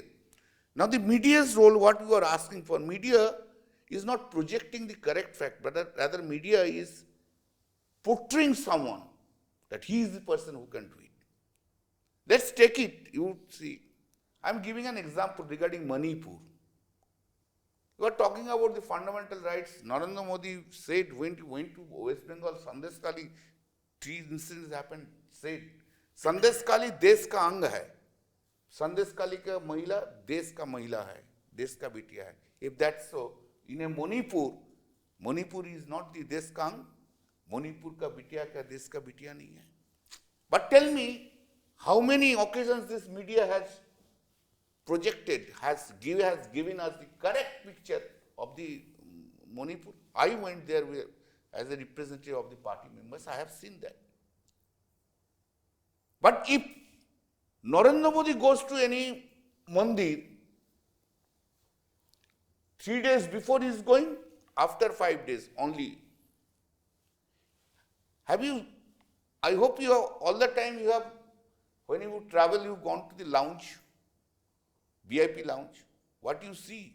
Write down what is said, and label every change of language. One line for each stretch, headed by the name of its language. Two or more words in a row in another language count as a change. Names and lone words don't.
English: Now the media's role, what you are asking for, media is not projecting the correct fact, but rather media is portraying someone that he is the person who can do it. Let's take it, you see. I am giving an example regarding Manipur. You are talking about the fundamental rights. Narendra Modi said when he went to West Bengal, Sandeshkhali, 3 incidents happened, said,
Hindi: संदेशखाली देश का अंग है. संदेशखाली का महिला देश का महिला है, देश का बिटिया है.
English: If that's so, in a Manipur is not the
Hindi: देश का अंग, मणिपुर का बिटिया का देश का बिटिया नहीं है.
English: But tell me, how many occasions this media has projected, has given us the correct picture of the Manipur? I went there as a representative of the party members, I have seen that. But if Narendra Modi goes to any mandir, 3 days before he is going, after 5 days only, I hope you have, all the time you have, when you travel, you've gone to the lounge, VIP lounge, what you see?